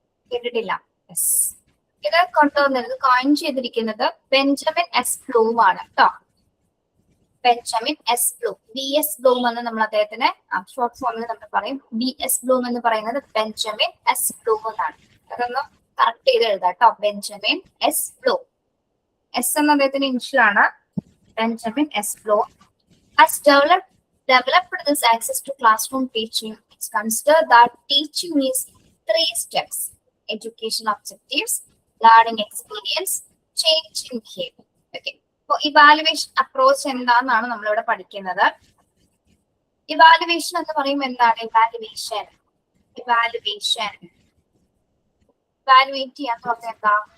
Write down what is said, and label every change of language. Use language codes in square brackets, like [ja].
[ml] കേട്ടിട്ടില്ല. യെസ്, ഇത് കൊണ്ടുവന്നത് കോയിൻ ചെയ്തിരിക്കുന്നത് ബെഞ്ചമിൻ എസ് ബ്ലൂം ആണ് കേട്ടോ. Benjamin S Bloom, BS Bloom എന്ന് നമ്മൾ അദ്ദേഹത്തിന് ഷോർട്ട് ഫോമിൽ നമ്മൾ പറയും. BS ബ്ലൂം എന്ന് പറയുന്നത് ബെഞ്ചമിൻ എസ് ബ്ലൂം എന്നാണ്. അതൊന്ന് കറക്റ്റ് ചെയ്ത് എഴുതാം കേട്ടോ. ബെഞ്ചമിൻ എസ് ബ്ലൂം, എസ് എന്ന അദ്ദേഹത്തിന്റെ ഇനിഷ്യൽ ആണ്. [en] Benjamin S Bloom has developed this access to classroom teaching. It's considered that teaching is 3 steps: educational objectives, learning experience, change in behavior. Okay. So evaluation approach [ml] എന്താണെന്നാണ് നമ്മളിവിടെ പഠിക്കുന്നത്. Evaluation എന്ന് പറയുമ്പോൾ എന്താണ് evaluation? Evaluation evaluate ചെയ്യാന്ന് പറഞ്ഞാൽ എന്താ?